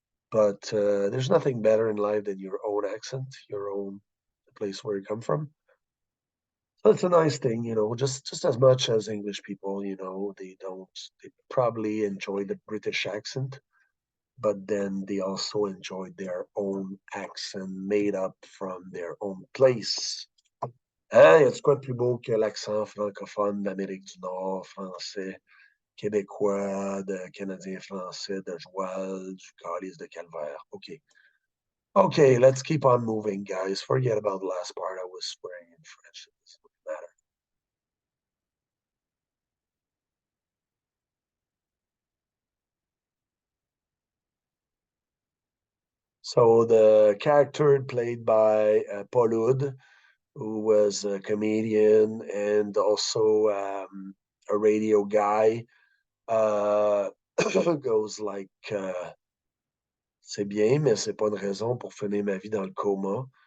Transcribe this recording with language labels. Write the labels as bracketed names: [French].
[English] But there's nothing better in life than your own accent, your own the place where you come from. So it's a nice thing, just as much as English people, they probably enjoy the British accent, but then they also enjoy their own accent made up from their own place. [French] Hein? Y a quoi de plus beau que l'accent francophone d'Amérique du Nord, français, québécois, de Canadien français, de Joal, du Calice de Calvaire? [English] OK. Okay, let's keep on moving, guys. Forget about the last part. I was swearing in French. It doesn't matter. So the character played by Paul Hood, who was a comedian and also a radio guy, uh, goes like, [French] c'est bien, mais c'est pas une raison pour finir ma vie dans le coma.